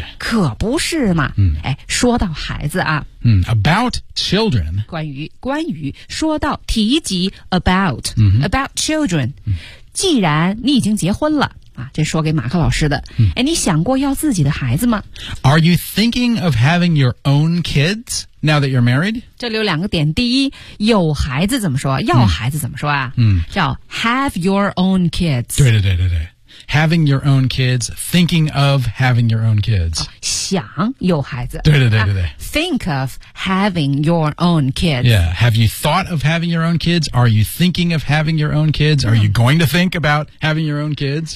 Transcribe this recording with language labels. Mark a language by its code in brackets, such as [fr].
[zh] 可不是嘛、嗯、哎，说到孩子啊。 [en] About children. [zh] 关于说到提及 about,、嗯、 [en] about children.、嗯、 [zh] 既然你已经结婚了啊，这说给马克老师的、嗯、哎，你想过要自己的孩子吗 [en] ?Are you thinking of having your own kids? Now that you're married? [zh] 这里有两个点。第一，有孩子怎么说？要孩子怎么说啊？嗯， [en] 叫 have your own kids. [zh] 对。 [en] having your own kids, thinking of having your own kids. [zh] 想有孩子。对。 [en] Think of having your own kids. Yeah. Have you thought of having your own kids? Are you thinking of having your own kids? Are you going to think about having your own kids?